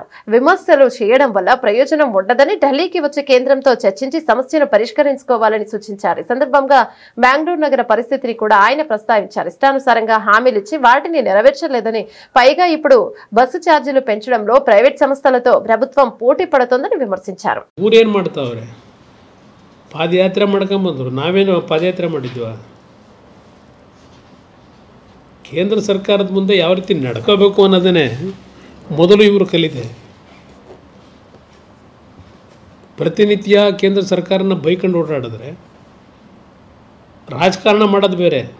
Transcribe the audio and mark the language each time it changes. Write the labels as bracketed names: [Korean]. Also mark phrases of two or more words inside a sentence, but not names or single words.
[Telugu] విమర్శలు చేయడం వల్ల ప్రయోజనం ఉండదని, ఢిల్లీకి వచ్చి కేంద్రంతో చర్చించి సమస్యను పరిష్కరించుకోవాలని సూచించారు. ఈ సందర్భంగా బెంగళూరు నగర పరిస్థితిని కూడా ఆయన ప్రస్తావించారు. ఇష్టానుసారంగా హామీలు ఇచ్చి వాటిని నెరవేర్చలేదని, పైగా ఇప్పుడు బస్సు ఛార్జీలు పెంచడంలో ప్రైవేట్ సంస్థలతో ప్రభుత్వం పోటీ పడుతోందని విమర్శించారు. [Kannada] ಪಾದಯಾತ್ರೆ ಮಾಡ್ಕೊಂಬಂದರು, ನಾವೇನು ಪಾದಯಾತ್ರೆ ಮಾಡಿದ್ವಾ? ಕೇಂದ್ರ ಸರ್ಕಾರದ ಮುಂದೆ ಯಾವ ರೀತಿ ನಡ್ಕೋಬೇಕು ಅನ್ನೋದನ್ನೇ ಮೊದಲು ಇವರು ಕಲಿತೆ. ಪ್ರತಿನಿತ್ಯ ಕೇಂದ್ರ ಸರ್ಕಾರನ ಬೈಕೊಂಡು ಓಡಾಡಿದ್ರೆ ರಾಜಕಾರಣ ಮಾಡೋದು ಬೇರೆ.